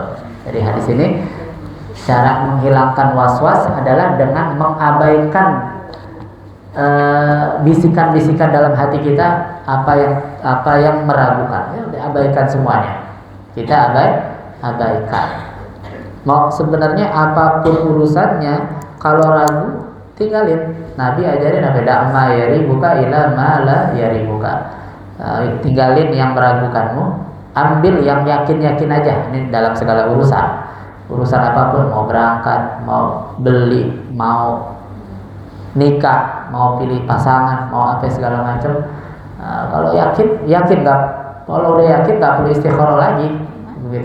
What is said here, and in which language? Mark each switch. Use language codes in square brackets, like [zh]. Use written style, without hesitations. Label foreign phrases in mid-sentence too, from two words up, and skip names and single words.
[id] Dari hadis ini, cara menghilangkan was-was adalah dengan mengabaikan bisikan-bisikan dalam hati kita, apa yang meragukan, ya, abaikan semuanya. Kita abaikan. Mau sebenarnya apapun urusannya, kalau ragu tinggalin. Nabi ajarin apa? [ar] دع ما يريبك إلى ما لا يريبك. [id] Tinggalin yang meragukanmu, ambil yang yakin-yakin aja. Ini dalam segala urusan apapun, mau berangkat, mau beli, mau nikah, mau pilih pasangan, mau apa segala macam. Kalau yakin nggak, kalau udah yakin nggak perlu istikharah lagi, begitu.